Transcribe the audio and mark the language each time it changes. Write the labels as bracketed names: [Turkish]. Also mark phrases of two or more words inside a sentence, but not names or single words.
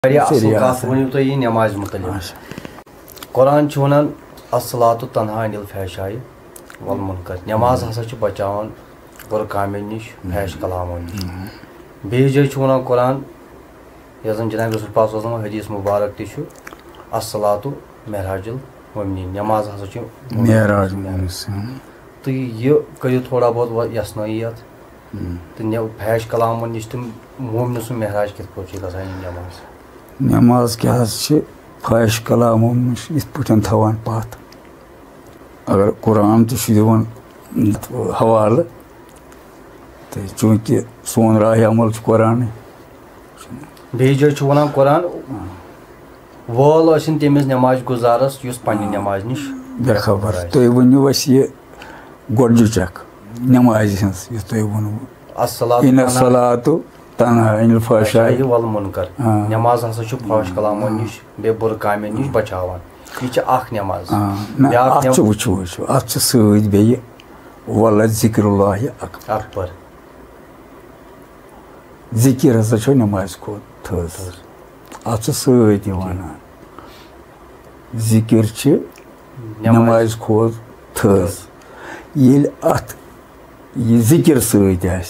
[Kashmiri] نماز متعلق قرآن ونان [Arabic] الصلاۃ تنہا عن الفحشاء والمنکر [Kashmiri] نماز ہسا بچاوان بُرٕ کامٮ۪ن نِش فحش کلامو نِش بیٚیہِ جایہِ چھُ ونان قرآن یۄس زن جناب رسول پاک صلی اللہ علیہ وسلم حدیث مبارک تہِ چھُ [Arabic] الصلاۃ معراج المؤمنین [Kashmiri] نماز ہسا چھُ معراج تہٕ یہِ کٔرِو تھوڑا بہت یسنٲیی اتھ تہٕ فحش کلامو نِش تہٕ مومنہٕ سُنٛد معراج کِتھ پٲٹھۍ چھُ گژھان یہِ نماز کیا فحش کلامو نش یتھ پٲٹھۍ تھاوان پتھ اگر قرآن تہ چھُ دِوان حوالہٕ تہٕ چوٗنٛکہِ سون راہِ عمل چھُ قرآنٕے بیٚیہِ جایہِ چھُ ونان قرآن وٲل ٲسِن تٔمِس نٮ۪ماز گُزارس یُس پننہِ نٮ۪مازِ نِش بے خبر تُہۍ ؤنِو اَسہِ یہِ گۄڈنِچ اکھ نٮ۪مازِ ہٕنٛز یُس تُہۍ ووٚنوُ [Arabic] اِنَ الصلاۃ تنہا عن الفحشاء [Kashmiri] والمنکر نماز ہسا چھُ فحش کلامو نِش بیٚیہِ بُرٕ کامٮ۪ن نِش بچاوان یہِ چھِ اکھ نٮ۪ماز اتھ چھُ وٕچھو اتھ چھِ سۭتۍ بیٚیہِ [Arabic] ولذکر اللہ [Kashmiri] اکبر ذکر ہسا چھُ نٮ۪مازِ کھۄتہٕ تھٔز اتھ چھُ سۭتۍ یِوان ذکر چھِ نٮ۪مازِ کھۄتہٕ تھٔز ییٚلہِ اتھ یہِ ذکر سۭتۍ آسہِ